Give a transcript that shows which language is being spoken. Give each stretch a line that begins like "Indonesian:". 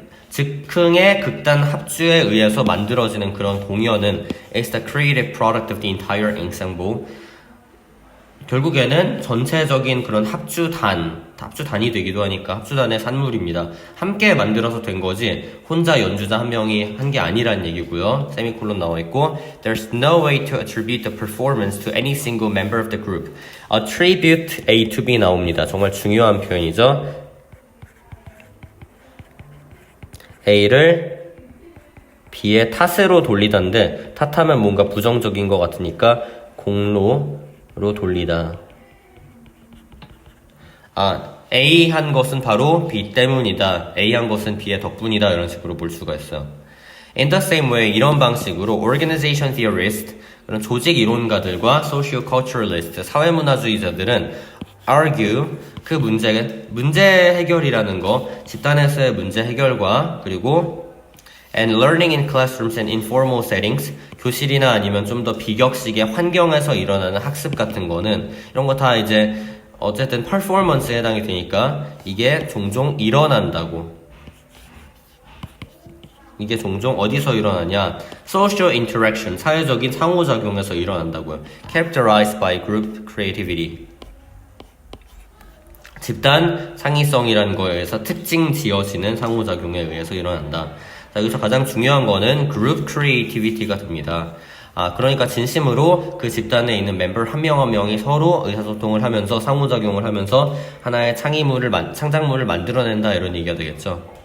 Korean: 즉흥의 극단 합주에 의해서 만들어지는 그런 공연은
English: is the creative product of the entire ensemble.
Korean: 결국에는 전체적인 그런 합주단, 합주단이 되기도 하니까 합주단의 산물입니다. 함께 만들어서 된 거지 혼자 연주자 한 명이 한 게 아니란 얘기고요. 세미콜론 나와 있고
English: There's no way to attribute the performance to any single member of the group. Attribute A to B
Korean: 나옵니다. 정말 중요한 표현이죠. A를 B의 탓으로 돌리던데 탓하면 뭔가 부정적인 것 같으니까 공로로 돌리다. A 한 것은 바로 B 때문이다. A 한 것은 B의 덕분이다. 이런 식으로 볼 수가 있어요.
English: In the same way,
Korean: 이런 방식으로 organization theorist, 그런 조직 이론가들과 socio-culturalist, 사회문화주의자들은
English: argue,
Korean: 그 문제 해결이라는 거, 집단에서의 문제 해결과 그리고
English: and learning in classrooms and informal settings,
Korean: 교실이나 아니면 좀 더 비격식의 환경에서 일어나는 학습 같은 거는 이런 거 다 이제 어쨌든 퍼포먼스에 해당이 되니까 이게 종종 일어난다고. 이게 종종 어디서 일어나냐?
English: Social interaction,
Korean: 사회적인 상호작용에서 일어난다고요.
English: Characterized by group creativity.
Korean: 집단 창의성이라는 거에 의해서 특징 지어지는 상호작용에 의해서 일어난다. 자, 여기서 가장 중요한 거는 group creativity가 됩니다. 그러니까 진심으로 그 집단에 있는 멤버 한 명 한 명이 서로 의사소통을 하면서 상호작용을 하면서 하나의 창작물을 만들어낸다 이런 얘기가 되겠죠.